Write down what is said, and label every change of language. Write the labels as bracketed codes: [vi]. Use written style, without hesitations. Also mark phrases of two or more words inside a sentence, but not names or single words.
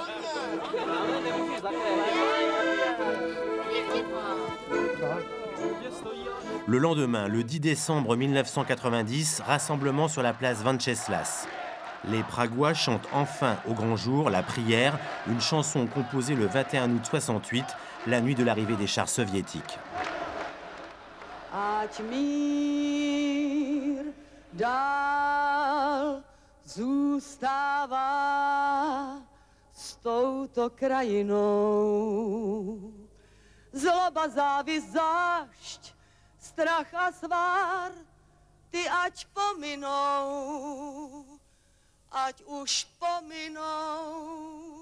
[fr] Le lendemain, le 10 décembre 1990, rassemblement sur la place Venceslas. Les Pragois chantent enfin au grand jour la prière, une chanson composée le 21 août 68, la nuit de l'arrivée des chars soviétiques. [cs] Ať mír dál zůstává s touto krajinou. Zloba, závist, zášť, strach a svár, ty ať pominou, ať už pominou.